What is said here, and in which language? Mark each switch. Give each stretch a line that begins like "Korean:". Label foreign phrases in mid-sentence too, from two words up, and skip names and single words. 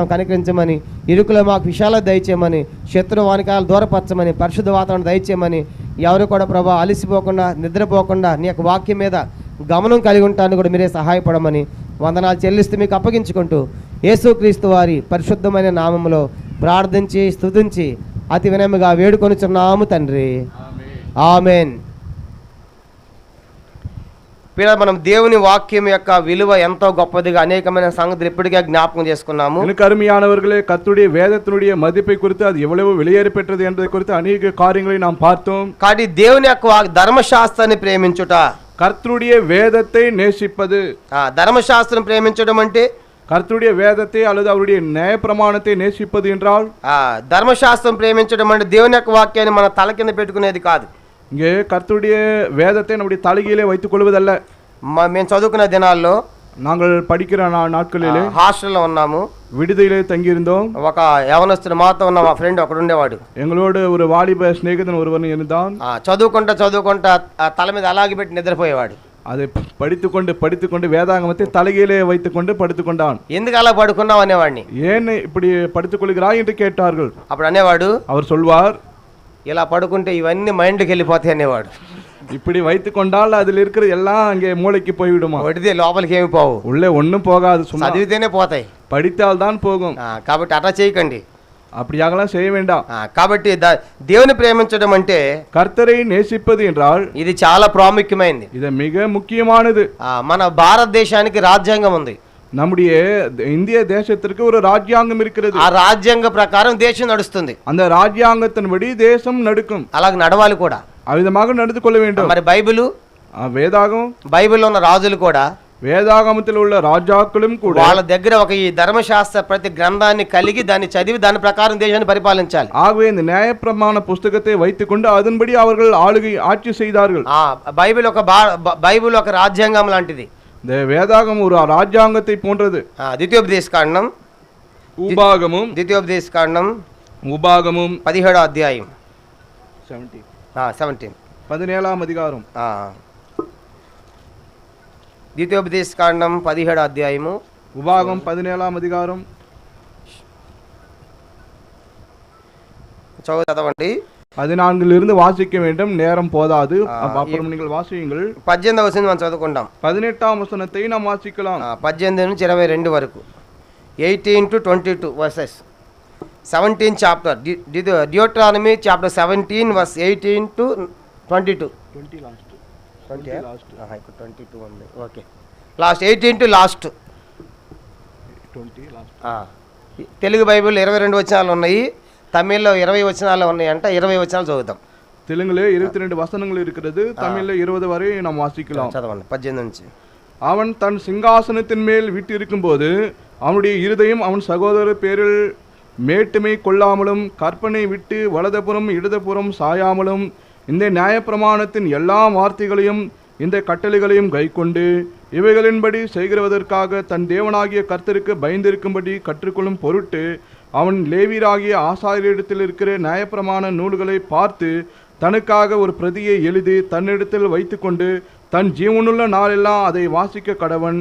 Telugu: కనికరించమని, ఇరుకులో మాకు విషయాలు దయచేయమని, శత్రు వానికాలు దూరపరచమని, పరిశుద్ధ వాతావరణం దయచేయమని, ఎవరు కూడా ప్రభా అలసిపోకుండా నిద్రపోకుండా నీ యొక్క వాక్యం మీద గమనం కలిగి ఉంటాను కూడా మీరే సహాయపడమని వందనాలు చెల్లిస్తూ మీకు అప్పగించుకుంటూ యేసుక్రీస్తు వారి పరిశుద్ధమైన నామములో ప్రార్థించి స్తుతించి అతి వినయముగా వేడుకొనుచున్నాము తండ్రి. ఆమెన్. మనం దేవుని వాక్యం యొక్క విలువ ఎంతో గొప్పదిగా అనేకమైన సంగతులు ఇప్పటికే జ్ఞాపకం చేసుకున్నాము.
Tamil: எனக்கு அருமையானவர்களே, கர்த்தருடைய வேதத்தினுடைய மதிப்பை குறித்து அது எவ்வளவு வெளியேறி பெற்றது என்பதை குறித்து அநேக காரியங்களை நாம் பார்த்தோம்.
Telugu: కాబట్టి దేవుని యొక్క ధర్మశాస్త్రాన్ని ప్రేమించుట,
Tamil: கர்த்தருடைய வேதத்தை நேசிப்பது.
Telugu: ధర్మశాస్త్రం ప్రేమించడం అంటే
Tamil: கர்த்தருடைய வேதத்தை அல்லது அவருடைய நியாய பிரமாணத்தை நேசிப்பது என்றால்,
Telugu: ధర్మశాస్త్రం ప్రేమించడం అంటే దేవుని యొక్క వాక్యాన్ని మన తల కింద పెట్టుకునేది కాదు.
Tamil: இங்கே கர்த்தருடைய வேதத்தை நம்முடைய தலைகீழே வைத்துக் கொள்வதல்ல.
Telugu: మేము చదువుకున్న దినాల్లో
Tamil: நாங்கள் படிக்கிற நாட்களிலே
Telugu: హాస్టల్లో ఉన్నాము,
Tamil: விடுதியிலே தங்கியிருந்தோம்.
Telugu: ఒక యవనస్తుడు మాతో ఉన్న మా ఫ్రెండ్ ఒకడు ఉండేవాడు.
Tamil: எங்களோடு ஒரு வாலிப சிநேகிதன் ஒருவன் இருந்தான்.
Telugu: చదువుకుంటా తల మీద అలాగే పెట్టి నిద్రపోయేవాడు.
Tamil: அதை படித்துக்கொண்டு வேதாங்கமத்தை தலைகீழே வைத்துக்கொண்டு படுத்துக்கொண்டான்.
Telugu: ఎందుకు అలా పడుకున్నావు అనేవాడిని.
Tamil: ஏன் இப்படி படுத்துக் கொள்கிறாய் என்று கேட்டார்கள்.
Telugu: అప్పుడు అనేవాడు,
Tamil: அவர் சொல்வார்,
Telugu: ఇలా పడుకుంటే ఇవన్నీ మైండ్కి వెళ్ళిపోతాయి అనేవాడు.
Tamil: இப்படி வைத்து கொண்டால் அதில் இருக்கிற எல்லாம் அங்கே மூளைக்கு போய்விடுமா?
Telugu: వడితే లోపలికి ఏమి పోవు,
Tamil: உள்ளே ஒண்ணும் போகாது, சும்மா
Telugu: చదివితేనే పోతాయి.
Tamil: படித்தால் தான் போகும்.
Telugu: కాబట్టి అట్లా చేయకండి.
Tamil: அப்படியாகலாம் செய்ய வேண்டாம்.
Telugu: కాబట్టి దేవుని ప్రేమించడం అంటే,
Tamil: கர்த்தரை நேசிப்பது என்றால்
Telugu: ఇది చాలా ప్రాముఖ్యమైనది.
Tamil: இது மிக முக்கியமானது.
Telugu: మన భారతదేశానికి రాజ్యాంగం ఉంది.
Tamil: நம்முடைய இந்திய தேசத்திற்கு ஒரு ராஜ்யாங்கம் இருக்கிறது.
Telugu: ఆ రాజ్యాంగ ప్రకారం దేశం నడుస్తుంది.
Tamil: அந்த ராஜ்யாங்கத்தின்படி தேசம் நடக்கும்.
Telugu: అలాగ నడవాలి కూడా.
Tamil: ఆ విధமாக நடந்து கொள்ள வேண்டும்.
Telugu: మరి బైబిలు,
Tamil: வேதாகமம்,
Telugu: బైబిల్లో ఉన్న రాజులు కూడా,
Tamil: வேதாகமத்தில் உள்ள ராஜாக்களும் கூட
Telugu: వాళ్ళ దగ్గర ఒక ఈ ధర్మశాస్త్ర ప్రతి గ్రంథాన్ని కలిగి దాన్ని చదివి దాని ప్రకారం దేశాన్ని పరిపాలించాలి.
Tamil: ஆகவே இந்த நியாயப்பிரமாண புஸ்தகத்தை வைத்துக்கொண்டு அதன்படி அவர்கள் ஆட்சி செய்தார்கள்.
Telugu: బైబిల్ ఒక రాజ్యాంగం లాంటిది.
Tamil: இந்த வேதாகமம் ஒரு ராஜ்யாங்கத்தை போன்றது.
Telugu: ద్వితీయోపదేశకాండం,
Tamil: உபாகமும்,
Telugu: ద్వితీయోపదేశకాండం
Tamil: உபாகமும்
Telugu: 17వ అధ్యాయం
Tamil: 17 17ஆம் அதிகாரம்.
Telugu: ద్వితీయోపదేశకాండం 17వ అధ్యాయము,
Tamil: உபாகம் 17ஆம் அதிகாரம்.
Telugu: చదవండి.
Tamil: 14 வாசிக்க வேண்டும், நேரம் போதாது. அப்புறம் நீங்கள் வாசியுங்கள்.
Telugu: 18వ వచనం మనం చదువుకుంటాం.
Tamil: 18ஆம் వచனத்தை நாம் வாசிக்கலாம்.
Telugu: 18 నుంచి 22 వరకు,
English: 18 to 22 verses. 17th chapter, Deuteronomy chapter 17 verse 18 to 22. 20 last.
Telugu: 22 ఉంది.
English: okay, last 18 to last 20 last.
Telugu: తెలుగు బైబిల్ 22 వచనాలు ఉన్నాయి, తమిళ్లో 20 వచనాలు ఉన్నాయి అంట. 20 వచనాలు చదువుతాం.
Tamil: தெலுங்குல 22 வசனங்கள் இருக்கிறது, தமிழ்ல 20 வரை நாம் வாசிக்கலாம்.
Telugu: చదవండి 18 నుంచి.
Tamil: அவன் தன் சிங்காசனத்தின் மேல் வீற்றிருக்கும் போது அவனுடைய இருதயம் அவன் சகோதரர் பேரில் மேட்டுமை கொள்ளாமலும் கற்பனை விட்டு வலதுபுறம் இடதுபுறம் சாயாமலும் இந்த நியாயப்பிரமாணத்தின் எல்லா வார்த்தைகளையும் இந்த கட்டளைகளையும் கைக்கொண்டு இவைகளின்படி செய்கிறதற்காக தன் தேவனாகிய கர்த்தருக்கு பயந்திருக்கும்படி கற்றுக்கொள்ளும் பொருட்டு அவன் லேவியராகிய ஆசாரியரிடத்தில் இருக்கிற நியாயப்பிரமாண நூல்களை பார்த்து தனக்காக ஒரு பிரதியை எழுதி தன்னிடத்தில் வைத்துக்கொண்டு தன் ஜீவனுள்ள நாளெல்லாம் அதை வாசிக்க கடவன்.